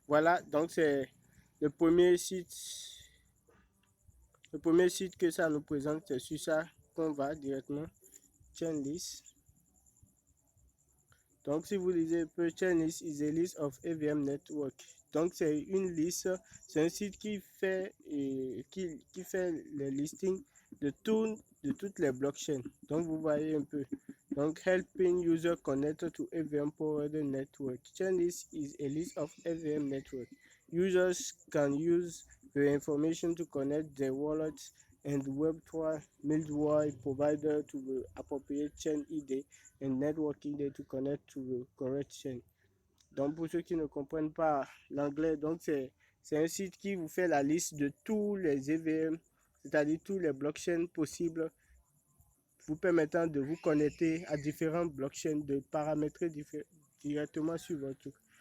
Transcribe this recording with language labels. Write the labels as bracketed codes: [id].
[fr] Voilà, donc c'est le premier site. Le premier site que ça nous présente, c'est sur ça qu'on va directement. Chainlist. Donc, si vous lisez un peu, [en] Chainlist is a list of EVM network. [fr] Donc, c'est une liste, c'est un site qui fait le listing de toutes les blockchains. Donc, vous voyez un peu. [en] Donc, helping user connect to EVM powered network. Chainlist is a list of EVM network. Users can use the information to connect their wallets and Web3 middleware provider to the appropriate chain ID and networking day to connect to the correct chain. [fr] Donc, pour ceux qui ne comprennent pas l'anglais, donc c'est un site qui vous fait la liste de tous les EVM, c'est-à-dire tous les blockchains possibles, vous permettant de vous connecter à différentes blockchains, de paramétrer directement sur votre truc.